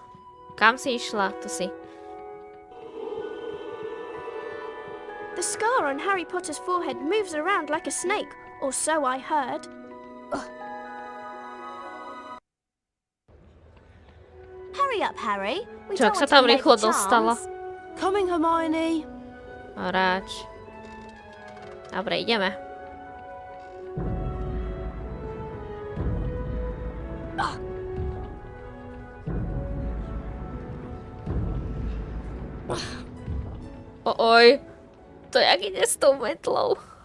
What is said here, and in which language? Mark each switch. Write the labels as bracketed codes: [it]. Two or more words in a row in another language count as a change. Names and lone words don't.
[sk] Kam si išla? Tu si. [en] The scar on Harry Potter's forehead moves around like a snake, or so I heard. Hurry up, Harry. We [sk] Čo, [en] don't [sk] ak sa [en] want to [sk] tam [en] be late [sk] rýchlo [en] for [sk] dostala? [en] charms. Coming, Hermione. [sk] Hráč. Dobre, ideme. Oj, to jak ide s tou metlou.